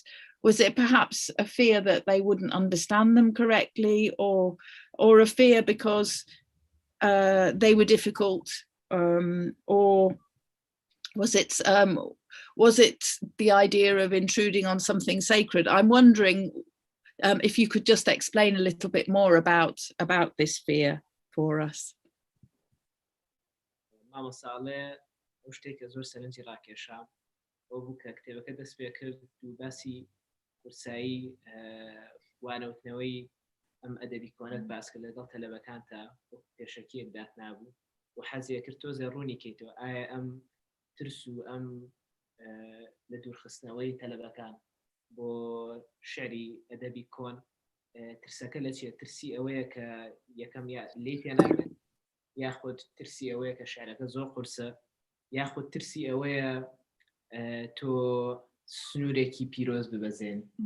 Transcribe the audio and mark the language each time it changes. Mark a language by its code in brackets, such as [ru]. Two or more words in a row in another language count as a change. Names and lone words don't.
[en] Was it perhaps a fear that they wouldn't understand them correctly, or a fear because they were difficult, or was it the idea of intruding on something sacred? I'm wondering if you could just explain a little bit more about this fear for us. [ckb] ماما ساله وشتێک زۆر سەرنجی ڕاکێشا ئەو بوو کە کتێبەکە دەست پێ کرد و باسی قورسایی وانەوتنەوەی ئەم ئەدەبی کۆنەت باس کرد لەگەڵ تەلەبەکان تا پێشەکیەک دات نابوو و حەزیە کرد تۆزێ ڕوونی کەیتەوە ئایا ئەم ترس و ئەم لە دوورخستنەوەی تەلەبەکان بۆ شعری ئەدەبی کۆن ترسەکە لە چیە ترسی ئەوەیە کە یەکەم لێ پێ ناکرێت یاخود ترسی ئەوەیە کە شعرەکە زۆر قورسە یاخود ترسی ئەوەیە تۆ سنوورێکی پیرۆز ببەزێن